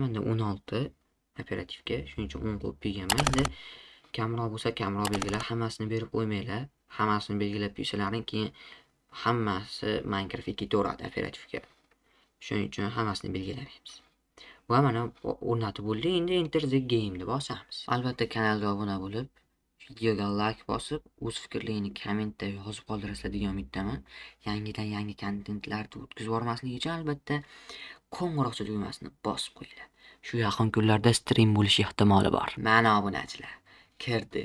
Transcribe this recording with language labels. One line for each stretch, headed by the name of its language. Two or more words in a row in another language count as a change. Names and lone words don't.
Uzbek: Menda 16 operativga, shuning uchun 10 qo'yib qo'yganman. Endi kamroq bo'lsa kamroq belgilar, hammasini berib qo'ymanglar. Hammasini belgilab qo'ysalaring, keyin hammasi Minecraftga ketaveradi operativga. Shuning uchun hammasini belgilamaymiz. Va mana o'rnatib bo'ldi. Endi
English: enter the game
Uzbek: deb bosamiz. Albatta kanalga obuna bo'lib, videoga like bosib, o'z fikrlaringizni kommentda yozib qoldirasizlar degan umiddaman. Yangidan yangi kontentlarni o'tkazib bormaslik uchun albatta qo'ng'iroqcha tugmasini bosib qo'yinglar. Shu yaqin kunlarda stream bo'lish ehtimoli bor. Mana obunachilar, kirdik.